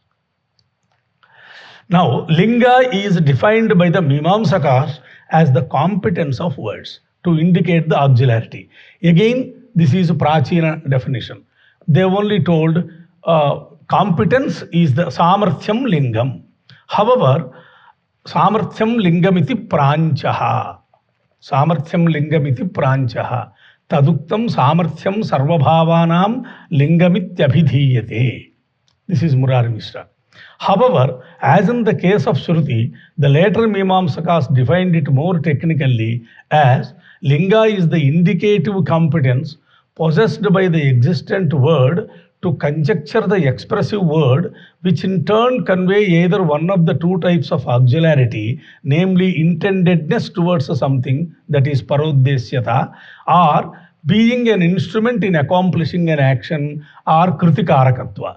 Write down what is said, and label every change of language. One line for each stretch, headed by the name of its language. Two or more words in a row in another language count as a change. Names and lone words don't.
English: Now, Linga is defined by the Mimamsakas as the competence of words to indicate the auxiliarity. Again, this is a Prachina definition. They have only told competence is the
Sanskrit: Samarthyam Lingam. However, Samarthyam Lingamiti Pranchaha. Samarthyam Lingamiti Pranchaha. Taduktam Samarthyam Sarvabhavanam Lingamityabhidhiyate.
English: This is Murari Mishra. However, as in the case of Shruti, the later Mimamsakas defined it more technically as Linga is the indicative competence possessed by the existent word to conjecture the expressive word, which in turn convey either one of the two types of auxiliarity, namely intendedness towards something, that is paroddesyata, or being an instrument in accomplishing an action, or kritikarakatva.